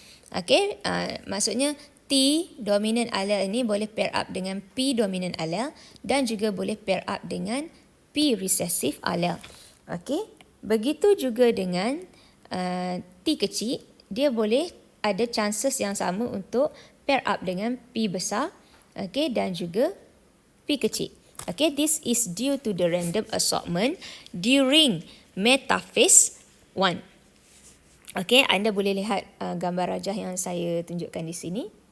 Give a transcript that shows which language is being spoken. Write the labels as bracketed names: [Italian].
[English] Okay, maksudnya T dominant allele ini boleh pair up dengan P dominant allele dan juga boleh pair up dengan P recessive allele. [Malay] Okay, begitu juga dengan T kecil, dia boleh ada chances yang sama untuk pair up dengan P besar, okay, dan juga P kecil. [English] Okay, this is due to the random assortment during metaphase 1. [Malay] Okay, anda boleh lihat gambar rajah yang saya tunjukkan di sini.